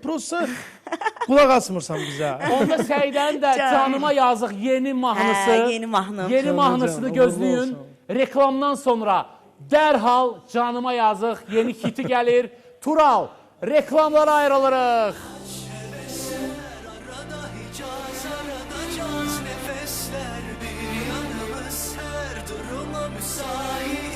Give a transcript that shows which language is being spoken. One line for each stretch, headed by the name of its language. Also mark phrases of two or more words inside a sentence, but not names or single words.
Azerbaijani: Prosta qulaq asmırsan bizə. Onda Səidənin də Can. canıma yazıq yeni mahnısı. Hə, yeni mahnı. Yeni Canım, mahnısını canım, gözləyin. uğurlu olsun. Reklamdan sonra dərhal canıma yazıq yeni hiti gəlir. Tural, reklamlara ayrılırıq.
Turkish: Arada hicaz, arada caz nefesler bir yanımız her duruma müsait.